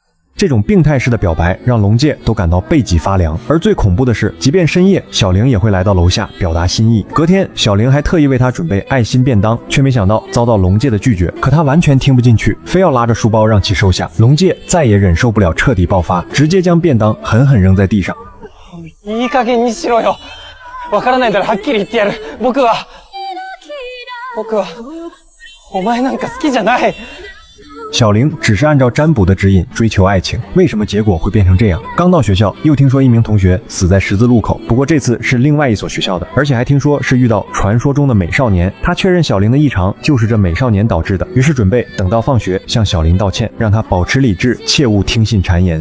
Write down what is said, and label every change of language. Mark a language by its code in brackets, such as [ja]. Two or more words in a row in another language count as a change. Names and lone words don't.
[zh] 这种病态式的表白让龙介都感到背脊发凉。而最恐怖的是，即便深夜，小玲也会来到楼下表达心意。隔天，小玲还特意为他准备爱心便当，却没想到遭到龙介的拒绝。可他完全听不进去，非要拉着书包让其收下。龙介再也忍受不了，彻底爆发，直接将便当狠狠扔在地上。 [ja] いい加減にしろよ。わからないならはっきり言ってやる。僕はお前なんか好きじゃない。 [zh] 小玲只是按照占卜的指引追求爱情，为什么结果会变成这样？刚到学校，又听说一名同学死在十字路口，不过这次是另外一所学校的，而且还听说是遇到传说中的美少年。他确认小玲的异常就是这美少年导致的，于是准备等到放学向小玲道歉，让她保持理智，切勿听信谗言。